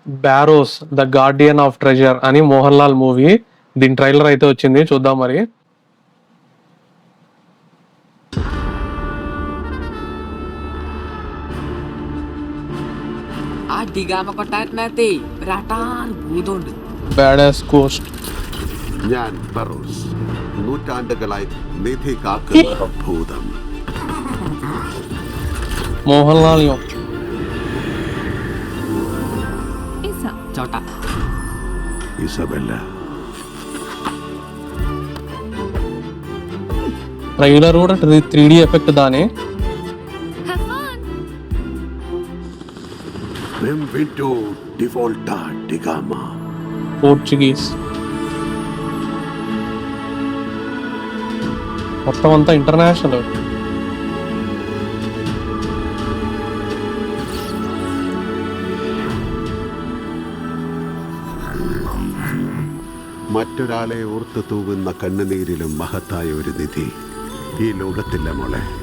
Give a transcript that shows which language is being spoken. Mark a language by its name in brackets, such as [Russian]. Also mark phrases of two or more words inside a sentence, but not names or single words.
[Telugu] బ్యారోస్ ద గార్డియన్ ఆఫ్ ట్రెజర్ అని మోహన్ లాల్ మూవీ. దీని ట్రైలర్ అయితే వచ్చింది, చూద్దాం మరి. [English] badass ghost. [Malayalam] ഞാൻ ബറോസ്, നൂറ്റാണ്ടുകളായി നിധി കാക്കുന്ന ഭൂതം. മോഹൻലാൽ ഇസബെല്ല. [Telugu] ట్రైలర్ కూడా 3D ఎఫెక్ట్ దాని. [Italian] Benvenuto di volta di Gama. [Telugu] పోర్చుగీస్. మొత్తం అంతా ఇంటర్నేషనల్. [Malayalam] മറ്റൊരാളെ ഓർത്ത് തൂവുന്ന കണ്ണുനീരിലും മഹത്തായ ഒരു നിധി ഈ ലോകത്തില്ല മോളെ.